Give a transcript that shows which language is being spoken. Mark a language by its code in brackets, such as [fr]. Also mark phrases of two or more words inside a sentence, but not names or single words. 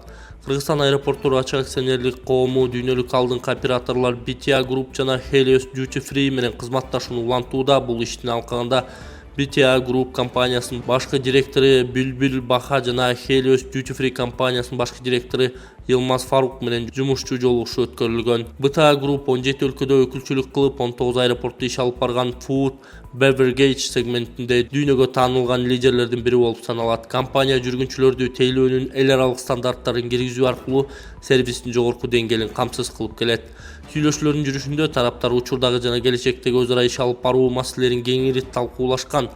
[ky] Кыргызстан аэропорттору ачык акционерлик коому дүйнөлүк алдыңкы операторлор BTA Group жана Helios Duty Free менен кызматташууну улантууда. Бул иштин алкагында BTA Group компаниясынын башкы директору Бүлбүл Баха жана Helios Duty Free компаниясынын башкы директору Йылмаз Фарук менен жумушчу жолугушуу өткөрүлгөн. BTA Group 17 өлкөдө өкүлчүлүк кылып, 19 аэропортто иш алып барган [en] food, beverage [ky] сегментинде дүйнөгө таанылган лидерлердин бири болуп саналат. Компания жүргүнчүлөрдү тейлөөнүн эл аралык стандарттарын киргизүү аркылуу сервистин жогорку деңгээлин камсыз кылып келет. Сүйлөшүүлөрдүн жүрүшүндө тараптар учурдагы жана келечектеги өз ара иш алып баруу маселелерин кеңири талкуулашкан.